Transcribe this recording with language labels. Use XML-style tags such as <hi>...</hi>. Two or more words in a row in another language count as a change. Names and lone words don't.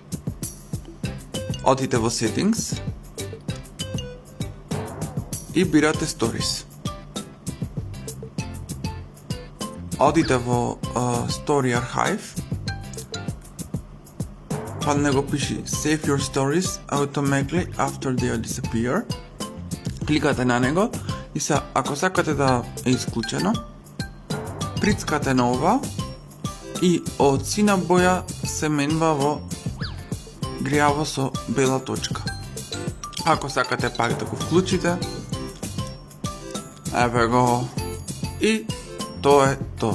<mk>Одите во Settings и бирате Stories. Одите во Story Archive, па него пиши</mk> <en>Save your stories automatically after they disappear.</en> <mk>Кликате на него и ако сакате да е исклучено, прицкате на ова и од сина боја се менува во грјаво со бела точка. Ако сакате пак да го вклучите, еве го, и тоа е тоа.</mk>